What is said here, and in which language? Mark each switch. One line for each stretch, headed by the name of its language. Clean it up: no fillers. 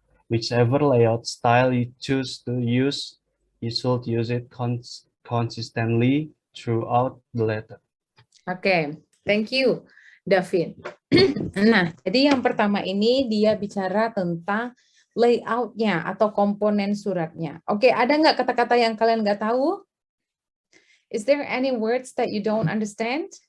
English: Whichever layout style you choose to use, you should use it consistently throughout the letter. Oke, thank you, Davin.
Indonesian: Nah, jadi yang pertama ini dia bicara tentang layoutnya atau komponen suratnya. Oke, ada nggak kata-kata yang kalian nggak tahu?
English: Is there any words that you don't understand?